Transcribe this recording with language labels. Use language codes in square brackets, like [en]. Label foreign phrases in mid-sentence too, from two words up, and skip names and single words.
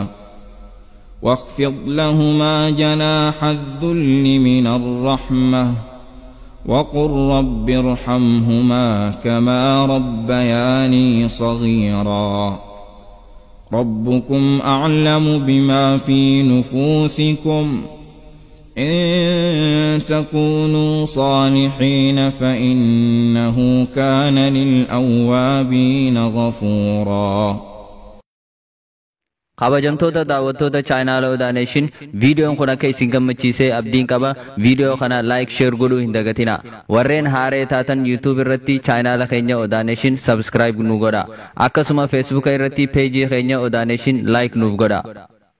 [ar] واخفض لهما جناح الذل من الرحمة وقل رب ارحمهما كما ربياني صغيرا ربكم أعلم بما في نفوسكم إن تكونوا صالحين فإنه كان للأوابين غفورا. [om] Kabajamtoota daawwattoota chaayinaala Odaaneeshin viidiyoon kun akka isin gammachiisee abdiin qaba. Viidiyoo kana [en] like share [om] godhuu hin dagatina. Warreen haaree taatan YouTube irratti chaayinaala keenya Odaaneeshin subscribe nu godha. Akkasuma Facebook irratti peejii keenya Odaaneeshin like nuuf godha.